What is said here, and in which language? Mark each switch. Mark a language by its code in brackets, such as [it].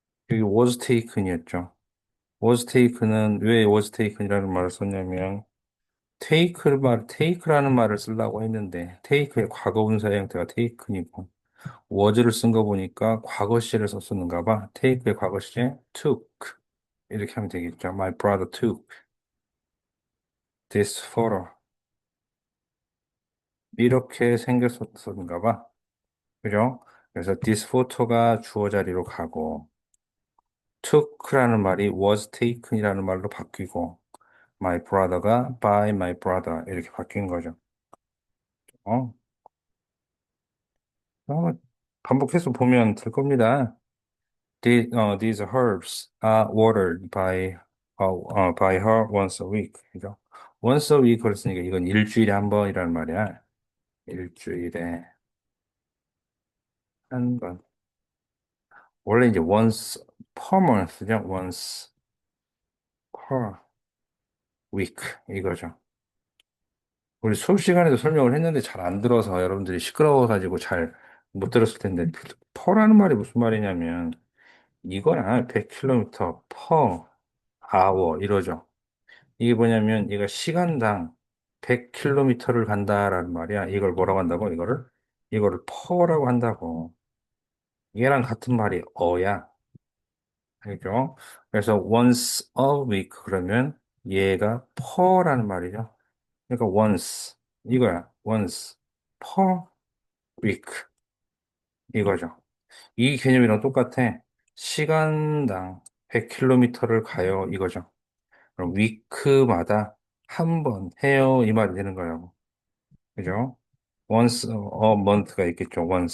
[ko] 여기 [en] was taken [ko] 이었죠. was taken은 왜 was taken이라는 말을 썼냐면, take라는 말을 쓰려고 했는데, take의 과거분사의 형태가 taken이고, was를 쓴 거 보니까 과거 시제를 썼었는가 봐. take의 과거 시제, took. 이렇게 하면 되겠죠. [en] My brother took this photo. [ko] 이렇게 생겼었는가 봐. 그죠? 그래서 [en] this photo [ko] 가 주어 자리로 가고, took라는 말이 was taken이라는 말로 바뀌고, my brother가 [en] by my brother [ko] 이렇게 바뀐 거죠. 어? 한번 반복해서 보면 될 겁니다. [en] These herbs are watered by her once a week. [ko] 그죠? once a week 그랬으니까 이건 일주일에 한 번이라는 말이야. 일주일에 한 번. 원래 이제 [en] once per month [ko] 죠. [en] once per week [ko] 이거죠. 우리 수업 시간에도 설명을 했는데 잘 안 들어서 여러분들이 시끄러워가지고 잘 못 들었을 텐데 퍼라는 말이 무슨 말이냐면 이거야 100km per hour 이러죠. 이게 뭐냐면 얘가 시간당 100km를 간다라는 말이야. 이걸 뭐라고 한다고? 이거를 per라고 한다고. 얘랑 같은 말이 어야. 알죠? 그래서 [en] once a week [ko] 그러면 얘가 per라는 말이죠. 그러니까 once 이거야. [en] once per week [ko] 이거죠. 이 개념이랑 똑같아. 시간당 100km를 가요 이거죠. 그럼 위크마다 한 번 해요 이 말이 되는 거라고. 그죠? [en] once a month [ko] 가 있겠죠.